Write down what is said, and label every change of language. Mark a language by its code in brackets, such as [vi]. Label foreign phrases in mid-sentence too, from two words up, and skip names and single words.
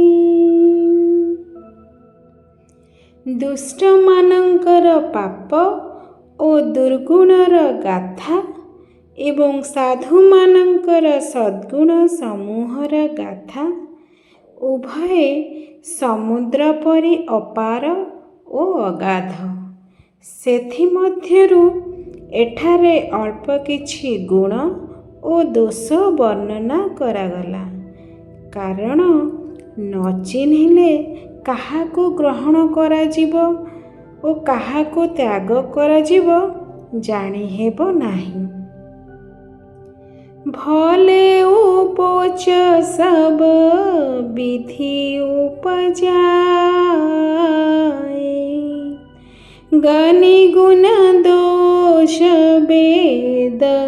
[or] ଦୁଷ୍ଟ ମାନଙ୍କର ପାପ ଓ ଦୁର୍ଗୁଣର ଗାଥା ଏବଂ ସାଧୁ ମାନଙ୍କର ସଦ୍ଗୁଣ ସମୂହର ଗାଥା ଉଭୟ ସମୁଦ୍ର ପରି ଅପାର ଓ ଅଗାଧ। ସେଥିମଧ୍ୟରୁ ଏଠାରେ ଅଳ୍ପ କିଛି ଗୁଣ ଓ ଦୋଷ ବର୍ଣ୍ଣନା କରାଗଲା। କାରଣ ନ ଚିହ୍ନିଲେ କାହାକୁ ଗ୍ରହଣ କରାଯିବ ଓ କାହାକୁ ତ୍ୟାଗ କରାଯିବ ଜାଣିହେବ ନାହିଁ। [awa] भले उपोच सब विधि उपजाए गनि गुण दोष वेद